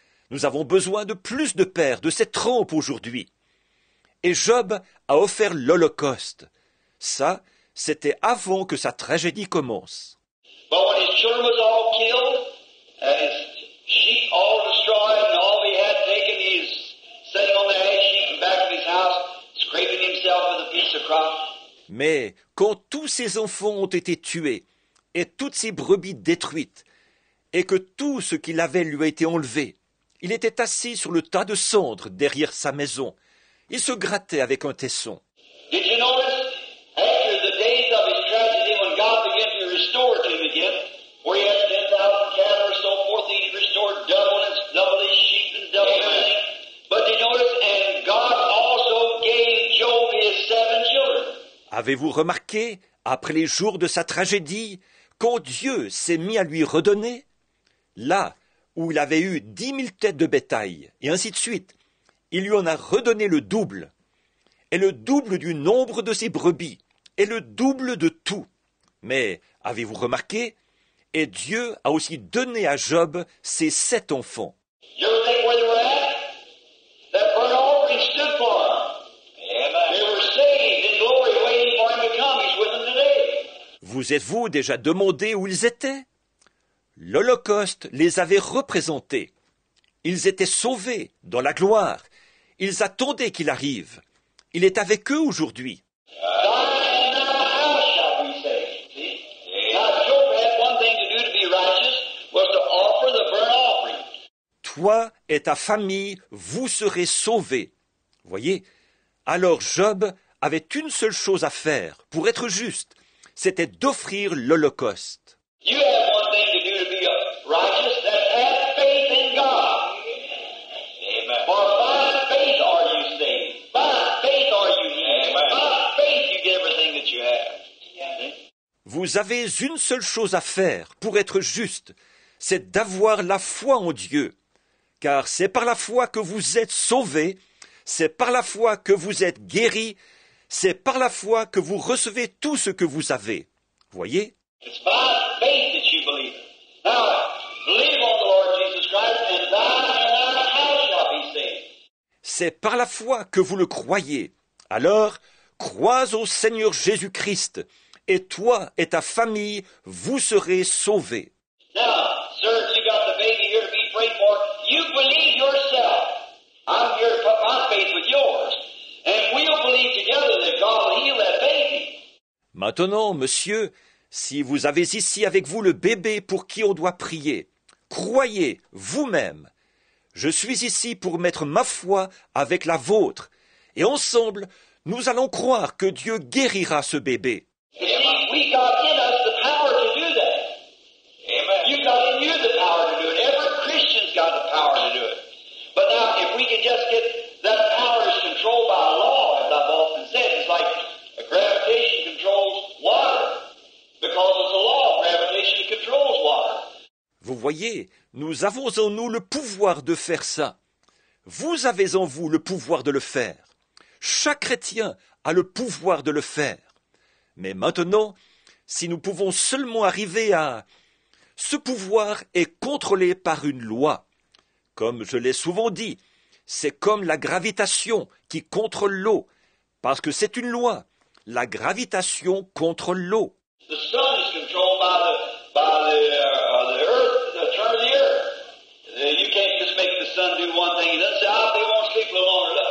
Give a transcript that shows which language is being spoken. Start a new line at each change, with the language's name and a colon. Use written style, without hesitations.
French: Nous avons besoin de plus de pères de cette trempe aujourd'hui. Et Job a offert l'holocauste. Ça, c'était avant que sa tragédie commence.
English: But when his children was all killed, and his sheep all destroyed, and all he had taken, he was sitting on the ash heap in back of his house, scraping himself with a piece of crop.
French: Mais quand tous ses enfants ont été tués, et toutes ses brebis détruites, et que tout ce qu'il avait lui a été enlevé, il était assis sur le tas de cendres derrière sa maison. Il se grattait avec un tesson.
English: Did you notice, after the days of his tragedy, when God began to restore to him again, where he had 10,000 cattle or so forth, he restored double his sheep and double everything. But did you notice, and God also gave Job his 7 children.
French: Avez-vous remarqué, après les jours de sa tragédie, quand Dieu s'est mis à lui redonner? Là où il avait eu 10 000 têtes de bétail, et ainsi de suite, il lui en a redonné le double, et le double du nombre de ses brebis, et le double de tout. Mais, avez-vous remarqué? Et Dieu a aussi donné à Job ses 7 enfants.
English: You ever think where they were at? That burnt offering stood for them. They were saved in glory, waiting for him to come. He's with them today.
French: Vous êtes-vous déjà demandé où ils étaient? L'Holocauste les avait représentés. Ils étaient sauvés dans la gloire. Ils attendaient qu'il arrive. Il est avec eux aujourd'hui.
English: And thy house shall be saved. See? Now Job had one thing to do to be righteous, was to offer the burnt offering.
French: Toi et ta famille, vous serez sauvés. Voyez? Alors Job avait une seule chose à faire pour être juste, c'était d'offrir l'Holocauste.
English: You have one thing to do to be righteous, that's have faith in God. Amen. For by faith are you saved. By faith are you healed. By faith you get everything that you have. See?
French: Vous avez une seule chose à faire pour être juste, c'est d'avoir la foi en Dieu. Car c'est par la foi que vous êtes sauvés, c'est par la foi que vous êtes guéris, c'est par la foi que vous recevez tout ce que vous avez. Voyez?
English: It's by faith that you believe it. Now, believe on the Lord Jesus Christ, and thine house shall be saved.
French: C'est par la foi que vous le croyez. Alors, crois au Seigneur Jésus-Christ, et toi et ta famille, vous serez sauvés.
English: Now, sir, you got the baby here to be prayed for. You believe yourself. I'm here to put my faith with yours. And we'll believe together that God will heal that baby.
French: Maintenant, monsieur, si vous avez ici avec vous le bébé pour qui on doit prier, croyez vous-même. Je suis ici pour mettre ma foi avec la vôtre, et ensemble, nous allons croire que Dieu guérira ce bébé.
English: You see, we got in us the power to do that. Amen. You got in you the power to do it. Every Christian's got the power to do it. But now, if we can just get that power is controlled by law, as I've often said, it's like gravitation controls water. Because it's a law of gravitation that controls water.
French: Vous voyez, nous avons en nous le pouvoir de faire ça. Vous avez en vous le pouvoir de le faire. Chaque chrétien a le pouvoir de le faire. Mais maintenant, si nous pouvons seulement arriver à... Ce pouvoir est contrôlé par une loi. Comme je l'ai souvent dit, c'est comme la gravitation qui contrôle l'eau, parce que c'est une loi. La gravitation contrôle l'eau.
English: The sun is controlled by the earth, the turn of the earth. You can't just make the sun do one thing and then say, they won't sleep a little longer.